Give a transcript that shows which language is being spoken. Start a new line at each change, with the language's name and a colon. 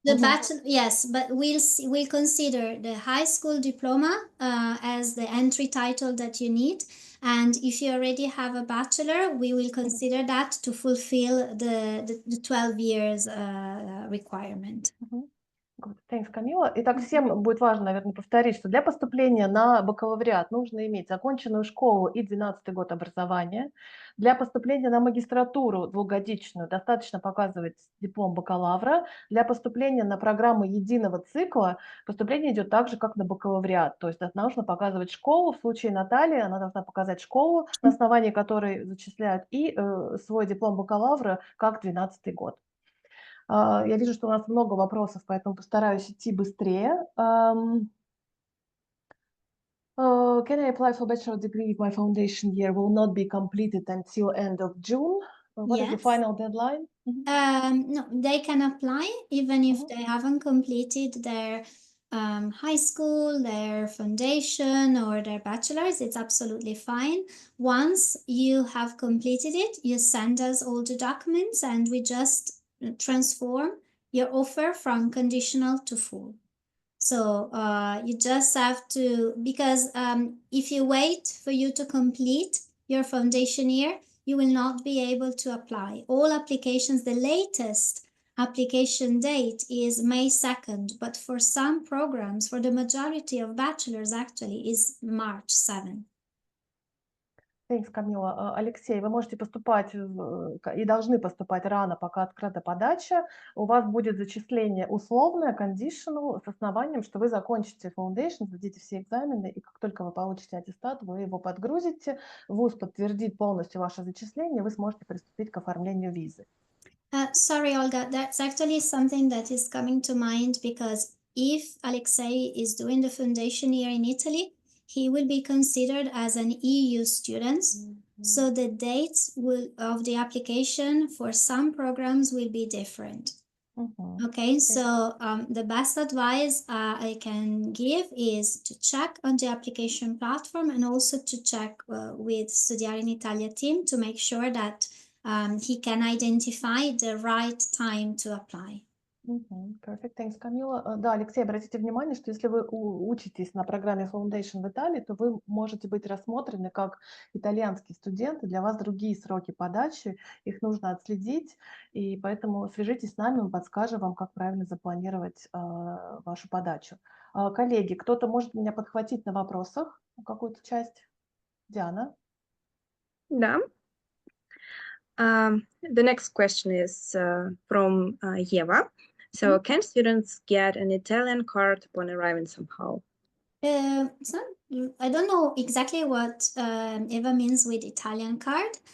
English: The bachelor, yes, but we'll consider the high school diploma as the entry title that you need. And if you already have a bachelor, we will consider that to fulfill the 12 years requirement. Good. Thanks, Камила.
Russian: Итак, всем будет важно, наверное, повторить, что для поступления на бакалавриат нужно иметь законченную школу и 12-й год образования. Для поступления на магистратуру двухгодичную достаточно показывать диплом бакалавра. Для поступления на программы единого цикла поступление идет так же, как на бакалавриат. То есть нужно показывать школу. В случае Натальи она должна показать школу, на основании которой зачисляют, и свой диплом бакалавра как 12-й год. Я вижу, что у нас много вопросов, поэтому постараюсь идти быстрее.
English: Can I apply for bachelor degree if my foundation year will not be completed until end of June? What is the Yes. final deadline? No, they can apply even if they haven't completed their high school, their foundation, or their bachelor's. It's absolutely fine. Once you have completed it, you send us all the documents and we just transform your offer from conditional to full. So you just have to, because if you wait for you to complete your foundation year, you will not be able to apply. All applications, the latest application date is May 2nd, but for some programs, for the majority of bachelors actually, is March 7th. Thanks, Камила.
Russian: Алексей, вы можете поступать и должны поступать рано, пока открыта подача. У вас будет зачисление условное, conditional, с основанием, что вы закончите foundation, сдадите все экзамены, и как только вы получите аттестат, вы его подгрузите, ВУЗ подтвердит полностью ваше зачисление, вы сможете приступить к оформлению визы.
English: Sorry, Olga, that's actually something that is coming to mind, because if Alexei is doing the foundation year in Italy, he will be considered as an EU student. So the dates of the application for some programs will be different. Okay, so the best advice I can give is to check on the application platform, and also to check with Studiare in Italia team to make sure that he can identify the right time to apply. Perfect, thanks, Камила.
Russian: Да, Алексей, обратите внимание, что если вы учитесь на программе Foundation в Италии, то вы можете быть рассмотрены как итальянский студент, и для вас другие сроки подачи, их нужно отследить, и поэтому свяжитесь с нами, мы подскажем вам, как правильно запланировать вашу подачу. Коллеги, кто-то может меня подхватить на вопросах, какую-то часть? Диана? Да.
English: The next question is from Eva. So, can students get an Italian card upon arriving somehow? I don't know exactly what Eva means with Italian card.